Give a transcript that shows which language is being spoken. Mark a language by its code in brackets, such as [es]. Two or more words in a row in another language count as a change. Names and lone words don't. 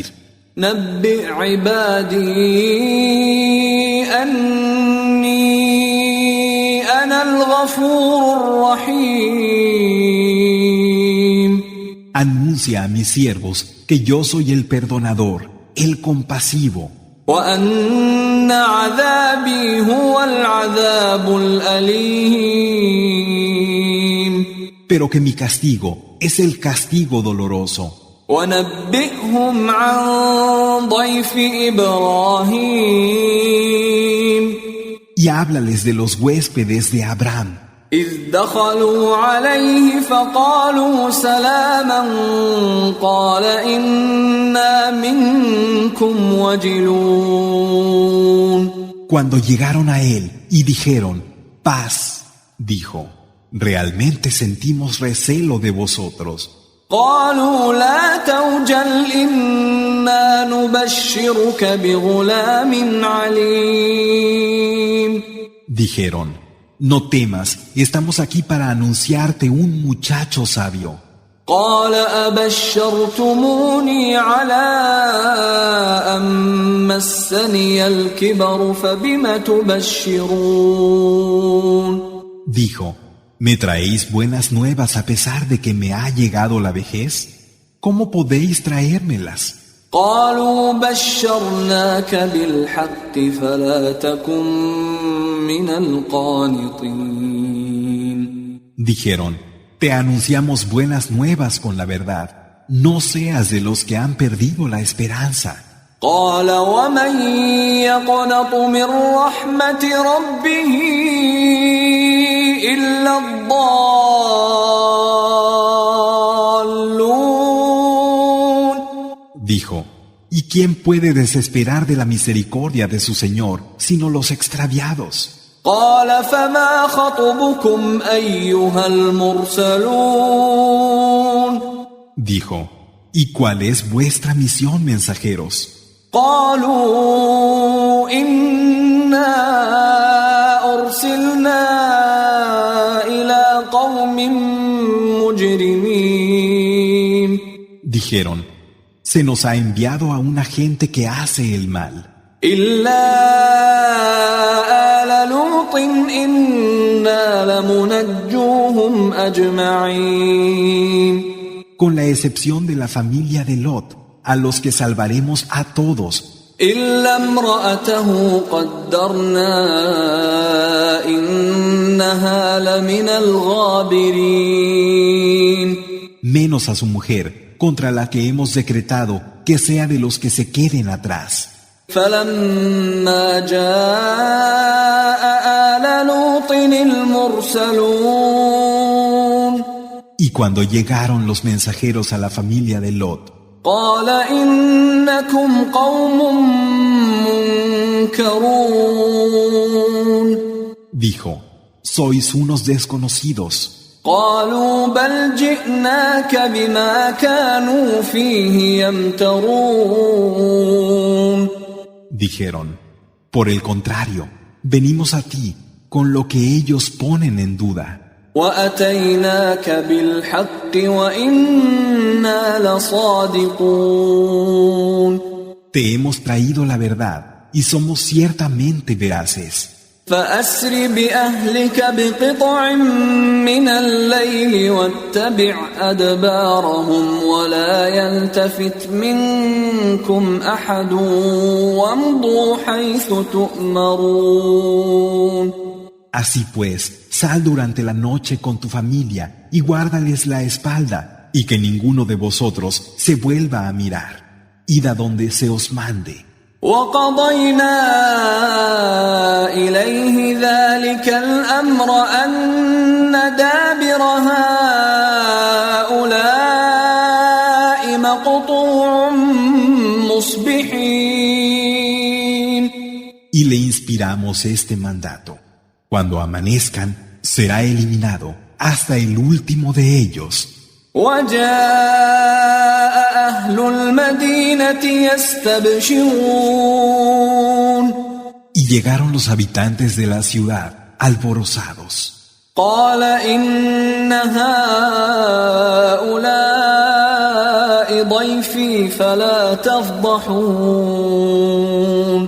[ar] نبئ عبادي أني أنا الغفور الرحيم. [es] Anuncia a mis siervos que yo soy el perdonador, el compasivo. [ar] وأن عذابي هو العذاب الأليم. [es] Pero que mi castigo es el castigo doloroso. [ar] ونبئهم عن ضيف إبراهيم. [es] Y háblales de los huéspedes de Abraham. [ar] إذ دخلوا عليه فقالوا سلاما قال إنا منكم وجلون. [es] Cuando llegaron a él y dijeron, paz, dijo, realmente sentimos recelo de vosotros. [ar] قالوا لا توجل إنا نبشرك بغلام عليم. [es] Dijeron, no temas, estamos aquí para anunciarte un muchacho sabio. [ar] قال أبشرتموني على أن مسني الكبر فبم تبشرون. [es] Dijo, ¿me traéis buenas nuevas a pesar de que me ha llegado la vejez? ¿Cómo podéis traérmelas? [ar] قالوا بشرناك بالحق فلا تكن من القانطين. [es] Dijeron, te anunciamos buenas nuevas con la verdad, no seas de los que han perdido la esperanza. [ar] قال ومن يقنط من رحمة ربه إلا الضالون. [es] Dijo, ¿y quién puede desesperar de la misericordia de su Señor sino los extraviados? [ar] قال فما خطبكم أيها المرسلون. [es] Dijo, ¿y cuál es vuestra misión, mensajeros? [ar] قالوا إنا أرسلنا إلى قوم مجرمين. [es] Dijeron, se nos ha enviado a una gente que hace el mal. [ar] إلا آل لوط إنا لمنجوهم أجمعين. [es] Con la excepción de la familia de Lot, a los que salvaremos a todos. [ar] إلا امرأته قدرنا إنها لمن الغابرين. [es] Menos a su mujer, contra la que hemos decretado que sea de los que se queden atrás. [ar] فلما جاء آل لوط المرسلون. [es] Y cuando llegaron los mensajeros a la familia de Lot, [ar] قال إنكم قوم منكرون. [es] dijo, sois unos desconocidos. [ar] قالوا بل جئناك بما كانوا فيه يمترون. [es] Dijeron, por el contrario, venimos a ti con lo que ellos ponen en duda. [ar] وأتيناك بالحق وإنا لصادقون. [es] Te hemos traído la verdad y somos ciertamente veraces. [ar] فأسر بأهلك بقطع من الليل واتبع أدبارهم ولا يلتفت منكم أحد وامضوا حيث تؤمرون. [es] Así pues, sal durante la noche con tu familia y guárdales la espalda, y que ninguno de vosotros se vuelva a mirar. Id a donde se os mande. [ar] وقضينا إليه ذلك الأمر أن دابر هؤلاء مقطوع مصبحين. [es] Y le inspiramos este mandato. Cuando amanezcan, será eliminado hasta el último de ellos. [ar] وجاء أهل المدينة يستبشرون. [es] Y llegaron los habitantes de la ciudad alborozados. [ar] قال إن هؤلاء ضيفي فلا تفضحون.